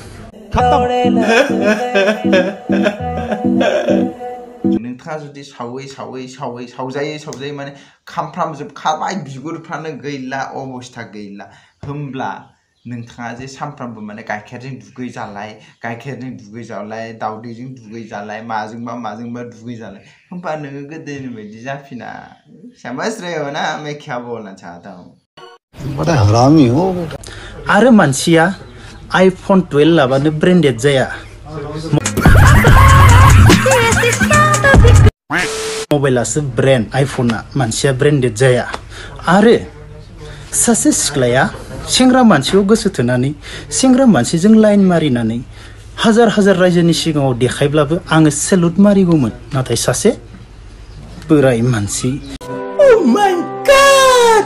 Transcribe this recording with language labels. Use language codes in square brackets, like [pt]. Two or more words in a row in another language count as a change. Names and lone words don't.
[brx] नोंथाङा जुदि सावजायै माने खामफ्रामजोबखाबाय बिगुरफ्रानो गैला अबस्था गैला होमब्ला नोंथाङा जे सामफ्रामबो माने गाइखेरजों दुगै जालाय दाउदैजों दुगै जालाय माजोंबा दुगै जालाय होमबा नोङो गोदोनि बायदि जाफिना [hi] समझ रहे हो ना मैं क्या बोलना चाहता हूँ बड़ा हरामी हो बेटा [brx] आरो मानसिया iPhone 12 लाबानो ब्रेन्डेड जाया मबाइलासो ब्रेन्ड आइफोना मानसिया ब्रेन्डेड जाया आरो सासे सिख्लाया सेंग्रा मानसिखौ गोसो थोनानै सेंग्रा मानसिजों लाइन मारिनानै हाजार रायजोनि सिगाङाव देखायब्लाबो आङो सेलुट मारिगौमोन नाथाय सासे बोराय मानसि [en] Oh my God!